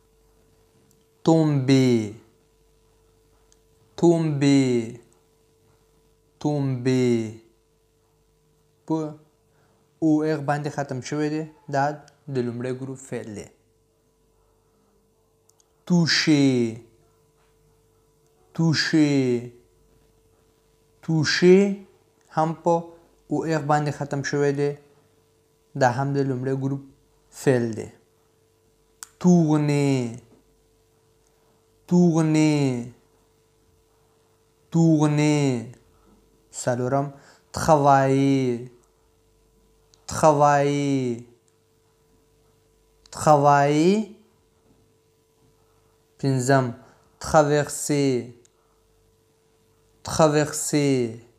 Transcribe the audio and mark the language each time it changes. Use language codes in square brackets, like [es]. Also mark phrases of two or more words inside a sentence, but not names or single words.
[fr] tomber, tomber, tomber [ps] په او اغ باندې ختم شوی دی، دا د لومړی ګروپ فعل دی. [fr] toucher, toucher, toucher [ps] هم په او اغ باندې ختم شوی دی، دا هم د لومړی ګروپ فعل دی. [fr] tourner, tourner, tourner څلورم travailler, travailler, travailler پنځم traverser, traverser,